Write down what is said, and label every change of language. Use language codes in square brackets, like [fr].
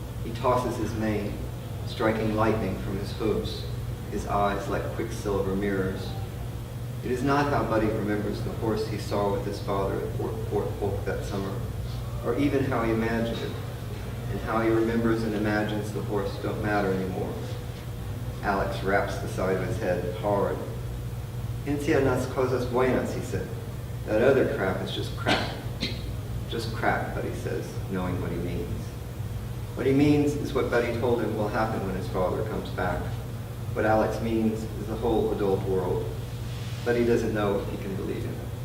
[en] He tosses his mane, striking lightning from his hooves, his eyes like quicksilver mirrors. It is not how Buddy remembers the horse he saw with his father at Fort Polk that summer, or even how he imagined it, and how he remembers and imagines the horse don't matter anymore. Alex raps the side of his head hard. [es] Piensa en las cosas buenas, [en] he said. That other crap is just crap. Just crap, Buddy says, knowing what he means. What he means is what Buddy told him will happen when his father comes back. What Alex means is the whole adult world. Buddy doesn't know if he can believe him.